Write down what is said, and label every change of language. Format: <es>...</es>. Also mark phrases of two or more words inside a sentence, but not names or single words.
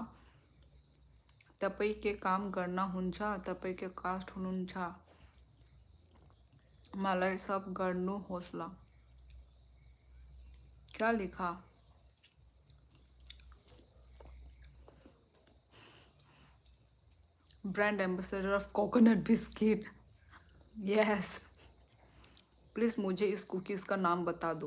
<ne>तपाईँ के काम गर्न हुन्छ? तपाईँ के कास्ट हुनुहुन्छ? मलाई सब गर्नुहोस् ल।</ne> <hi>क्या लिखा?</hi> <en>brand ambassador of coconut biscuit. yes, please</en> <hi>मुझे इस कुकीज़ का नाम बता दो।</hi>